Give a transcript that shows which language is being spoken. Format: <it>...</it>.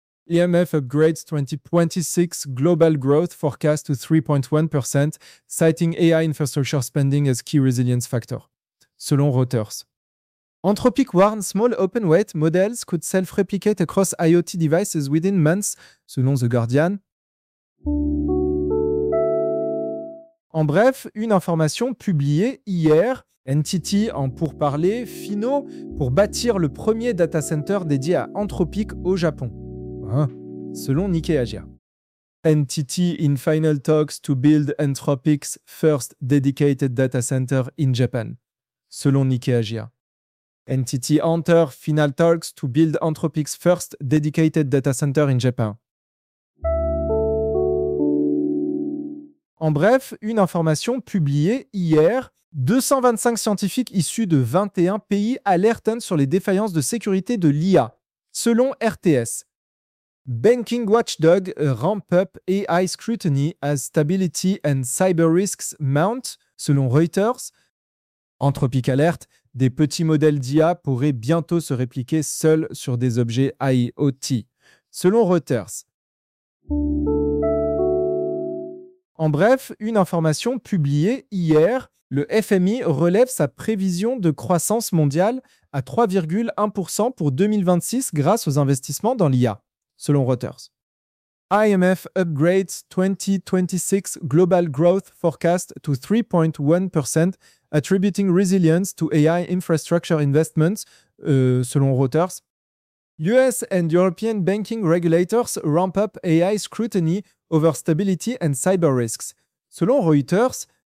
<en>IMF upgrades 2026 global growth forecast to 3.1%, citing AI infrastructure spending as key resilience factor,</en> <fr>selon Reuters.</fr> <en>Anthropic warns small open-weight models could self-replicate across IoT devices within months,</en> <fr>selon The Guardian. En bref, une information publiée hier, NTT en pourparlers finaux pour bâtir le premier data center dédié à Anthropic au Japon. Selon Nikkei Asia.</fr> <en>NTT in final talks to build Anthropic's first dedicated data center in Japan.</en> <fr>Selon Nikkei Asia.</fr> <en>NTT enter final talks to build Anthropic's first dedicated data center in Japan.</en> <fr>En bref, une information publiée hier, 225 scientifiques issus de 21 pays alertent sur les défaillances de sécurité de l'IA. Selon RTS.</fr> <en>Banking watchdog ramp up AI scrutiny as stability and cyber risks mount,</en> <fr>selon Reuters. Anthropic Alert, des petits modèles d'IA pourraient bientôt se répliquer seuls sur des objets IoT, selon Reuters. En bref, une information publiée hier, le FMI relève sa prévision de croissance mondiale à 3,1% pour 2026 grâce aux investissements dans l'IA. Selon Reuters.</fr> <en>IMF upgrades 2026 global growth forecast to 3.1%, attributing resilience to AI infrastructure investments,</en> <fr>selon Reuters.</fr> <en>US and European banking regulators ramp up AI scrutiny over stability and cyber risks,</en> <fr>selon Reuters.</fr>